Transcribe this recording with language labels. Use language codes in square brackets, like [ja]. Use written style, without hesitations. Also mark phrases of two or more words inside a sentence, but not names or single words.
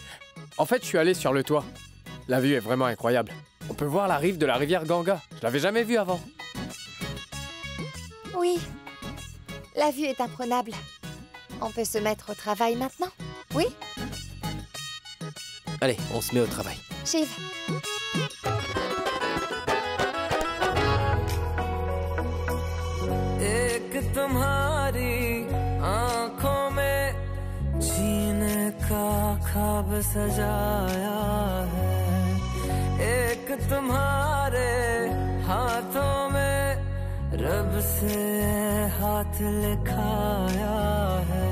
[fr] En fait, je suis allé sur le toit. La vue est vraiment incroyable. On peut voir la rive de la rivière Ganga. Je l'avais jamais vue avant. Oui, la vue est imprenable. On peut se mettre au travail maintenant? Oui? Allez, on se met au travail. Shiv. [hi] एक तुम्हारी आंखों में जीने का ख्वाब सजाया है, एक तुम्हारे हाथों में रब से हाथ लिखाया है।